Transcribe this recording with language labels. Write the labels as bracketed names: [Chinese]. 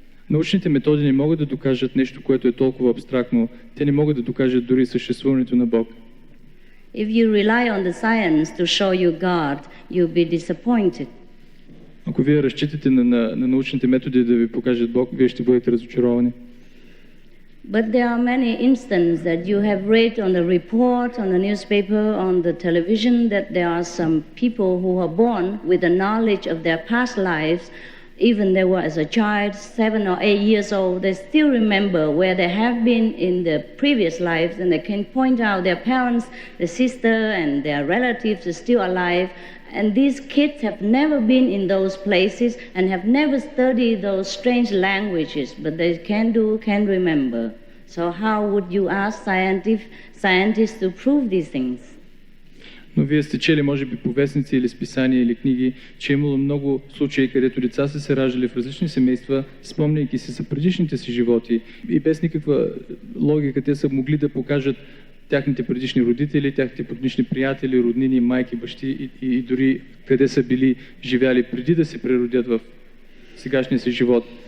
[Bulgarian] Научните методи не могат да докажат нещо, което е толкова абстрактно. Те не могат да докажат дори съществуването на Бог. [English] If you rely on the science to show you God, you'll be disappointed. [Bulgarian] Ако вие разчитате на научните методи да ви покажат Бог, вие ще бъдете разочаровани. [English] But there are many instances that you have read on the report, on the newspaper, on the television, that there are some people who are born with the knowledge of their past lives. Even they were as a child, 7 or 8 years old, they still remember where they have been in their previous lives, and they can point out their parents, their sister, and their relatives are still alive. And these kids have never been in those places and have never studied those strange languages, but they can remember. So how would you ask scientists to prove these things? [Bulgarian] Но вие сте чели, може би, по вестници или списания или книги, че е имало много случаи, където деца са се раждали в различни семейства, спомняйки се за предишните си животи и без никаква логика те са могли да покажат тяхните предишни родители, тяхните предишни приятели, роднини, майки, бащи и дори къде са били живяли преди да се преродят в сегашния си живот.